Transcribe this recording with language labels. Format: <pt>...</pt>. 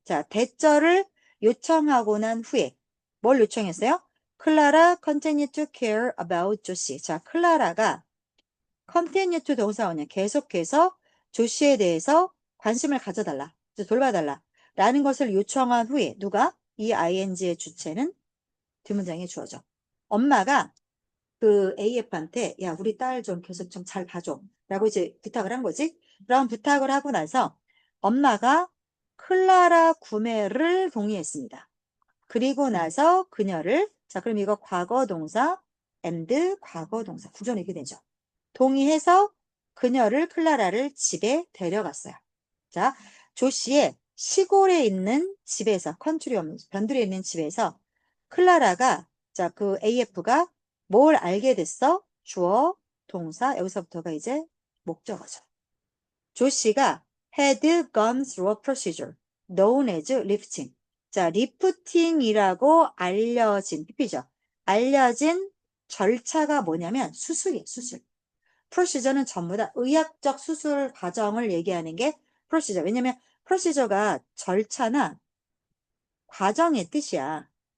<ko>자, 대절을 요청하고 난 후에 뭘 요청했어요?</ko> <en>클라라 continue to care about 조시.</en> <ko>자, 클라라가 continue to 동사원이야. 계속해서 조시에 대해서 관심을 가져달라. 돌봐달라. 라는 것을 요청한 후에 누가? 이 ing의 주체는 뒷문장에 주어져. 엄마가 그 AF한테 야 우리 딸 좀 계속 좀 잘 봐줘 라고 이제 부탁을 한 거지. 그럼 부탁을 하고 나서 엄마가 클라라 구매를 동의했습니다. 그리고 나서 그녀를 자 그럼 이거 과거 동사 and 과거 동사 구조는 이렇게 되죠. 동의해서 그녀를 클라라를 집에 데려갔어요. 자 조씨의 시골에 있는 집에서 컨트리 변두리에 있는 집에서 클라라가 자 그 AF가 뭘 알게 됐어? 주어, 동사, 여기서부터가 이제 목적어죠.</ko> <en>조씨가 had gone through a procedure known as lifting.</en> <ko>자, 리프팅이라고 알려진, PP죠. 알려진 절차가 뭐냐면 수술이에요, 수술. 프로시저는 전부 다 의학적 수술 과정을 얘기하는 게 프로시저. 왜냐면 프로시저가 절차나 과정의 뜻이야.</ko>